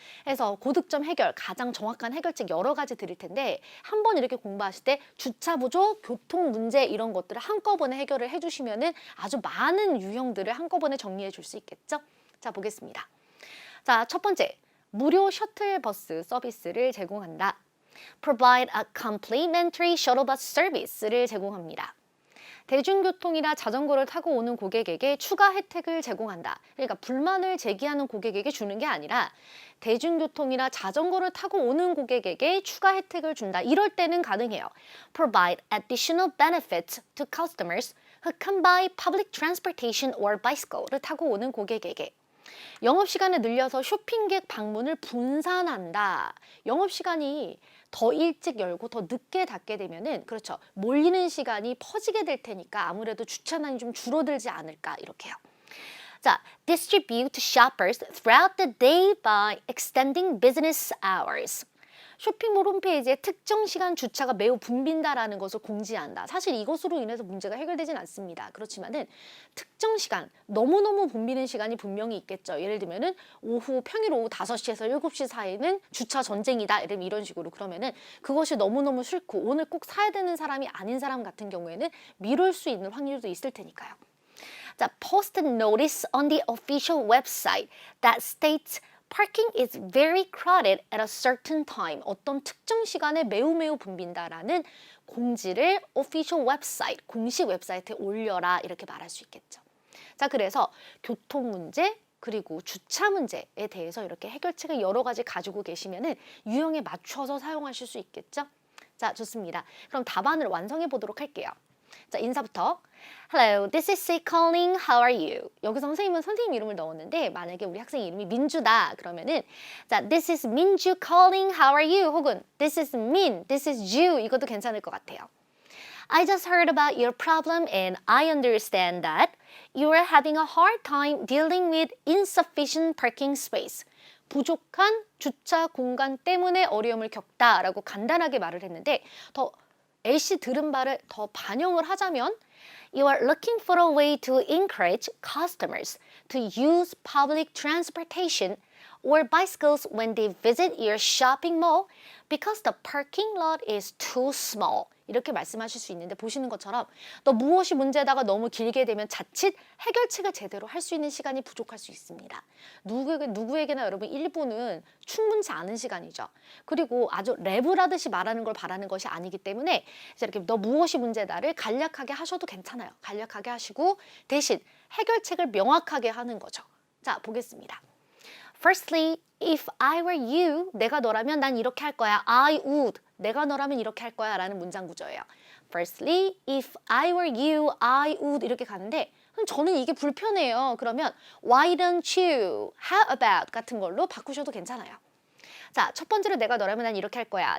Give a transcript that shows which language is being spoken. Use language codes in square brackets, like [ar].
[ko] 그래서 고득점 해결, 가장 정확한 해결책 여러 가지 드릴 텐데 한번 이렇게 공부하실 때 주차 부족, 교통 문제 이런 것들을 한꺼번에 해결을 해주시면은 아주 많은 유형들을 한꺼번에 정리해 줄 수 있겠죠? 자, 자, 보겠습니다. 자, 첫 번째, 무료 셔틀버스 서비스를 제공한다. [en] Provide a complimentary shuttle bus service를 [ko] 제공합니다. 대중교통이나 자전거를 타고 오는 고객에게 추가 혜택을 제공한다. 그러니까 불만을 제기하는 고객에게 주는 게 아니라 대중교통이나 자전거를 타고 오는 고객에게 추가 혜택을 준다. 이럴 때는 가능해요. [en] Provide additional benefits to customers who come by public transportation or bicycle를 [ko] 타고 오는 고객에게. 영업시간을 늘려서 쇼핑객 방문을 분산한다. 영업시간이 더 일찍 열고 더 늦게 닫게 되면은 그렇죠. 몰리는 시간이 퍼지게 될 테니까 아무래도 주차량이 좀 줄어들지 않을까 이렇게요. [en] 자, distribute to shoppers throughout the day by extending business hours. [ko] 쇼핑몰 홈페이지에 특정 시간 주차가 매우 붐빈다라는 것을 공지한다. 사실 이것으로 인해서 문제가 해결되진 않습니다. 그렇지만은 특정 시간, 너무너무 붐비는 시간이 분명히 있겠죠. 예를 들면은 평일 오후 5시에서 7시 사이는 주차 전쟁이다. 이런 식으로 그러면은 그것이 너무너무 싫고 오늘 꼭 사야 되는 사람이 아닌 사람 같은 경우에는 미룰 수 있는 확률도 있을 테니까요. [en] 자, post notice on the official website that states Parking is very crowded at a certain time. [ko] 어떤 특정 시간에 매우 붐빈다라는 공지를 official website, 공식 웹사이트에 올려라 이렇게 말할 수 있겠죠. 자, 그래서 교통 문제 그리고 주차 문제에 대해서 이렇게 해결책을 여러 가지 가지고 계시면은 유형에 맞춰서 사용하실 수 있겠죠. 자, 좋습니다. 그럼 답안을 완성해 보도록 할게요. 자, 인사부터. [en] Hello, this is C calling. How are you? [ko] 여기서 선생님은 선생님 이름을 넣었는데 만약에 우리 학생 이름이 민주다 그러면은 자, [en] this is 민주 calling. How are you? [ko] 혹은 [en] this is Min, this is Ju [ko] 이것도 괜찮을 것 같아요. [en] I just heard about your problem and I understand that you are having a hard time dealing with insufficient parking space. [ko] 부족한 주차 공간 때문에 어려움을 겪다라고 간단하게 말을 했는데 더 A씨 들은 바를 더 반영을 하자면 [en] You are looking for a way to encourage customers to use public transportation or bicycles when they visit your shopping mall because the parking lot is too small. [ko] 이렇게 말씀하실 수 있는데 보시는 것처럼 또 무엇이 문제다가 너무 길게 되면 자칫 해결책을 제대로 할 수 있는 시간이 부족할 수 있습니다. 누구에게나 여러분 1분은 충분치 않은 시간이죠. 그리고 아주 랩을 하듯이 말하는 걸 바라는 것이 아니기 때문에 이렇게 너 무엇이 문제다를 간략하게 하셔도 괜찮아요. 간략하게 하시고 대신 해결책을 명확하게 하는 거죠. 자, 보겠습니다. [en] Firstly, if I were you, [ko] 내가 너라면 난 이렇게 할 거야. [en] I would, [ko] 내가 너라면 이렇게 할 거야 라는 문장 구조예요. [en] Firstly, if I were you, I would [ko] 이렇게 가는데 저는 이게 불편해요. 그러면 [en] why don't you, how about [ko] 같은 걸로 바꾸셔도 괜찮아요. 자, 첫 번째로 내가 너라면 난 이렇게 할 거야.